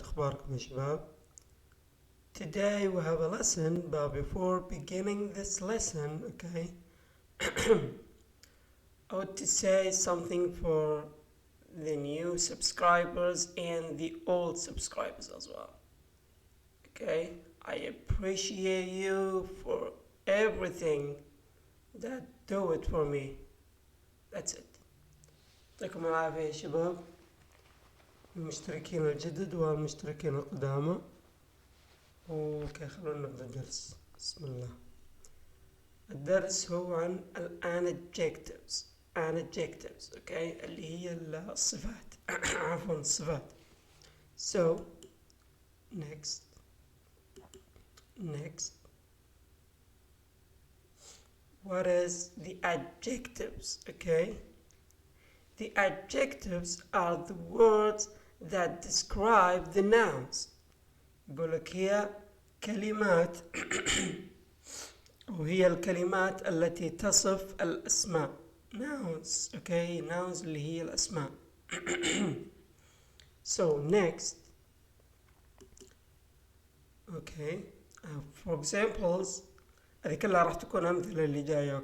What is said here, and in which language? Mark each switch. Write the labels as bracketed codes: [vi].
[ar] أخباركم يا شباب؟ [en] Today we have a lesson, but before beginning this lesson, okay, I want to say something for the new subscribers and the old subscribers as well. Okay, I appreciate you for everything that do it for me. That's it. [ar] يعطيكم العافية يا شباب، المشتركين الجدد والمشتركين القدامى. اوكي، خلونا نبدأ الدرس. بسم الله. الدرس هو عن الانجكتيفز. adjectives اوكي، اللي هي الصفات. عفوا، الصفات. [en] So next what is the adjectives? Okay, the adjectives are the words that describe the nouns. [ar] يقول لك هي كلمات وهي الكلمات التي تصف الأسماء. [en] nouns. [ar] Okay, nouns اللي هي الأسماء. [en] So next, okay, for examples، [ar] هذه كلها راح تكون أمثلة اللي جاية.